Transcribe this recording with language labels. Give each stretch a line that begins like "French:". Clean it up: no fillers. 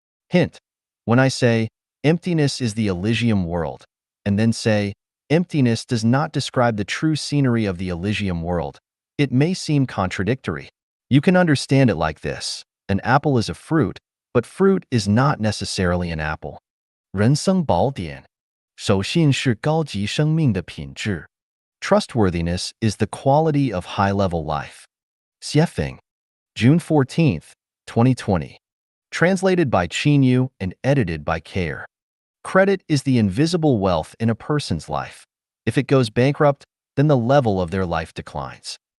English: Hint: when I say, emptiness is the Elysium world, and then say, emptiness does not describe the true scenery of the Elysium world, it may seem contradictory. You can understand it like this. An apple is a fruit, but fruit is not necessarily an apple.
Chinese: 人生宝典，守信是高级生命的品质。
English: Trustworthiness is the quality of high-level life. Xiefeng, June 14th, 2020. Translated by Qin Yu and edited by Care. Credit is the invisible wealth in a person's life. If it goes bankrupt, then the level of their life declines.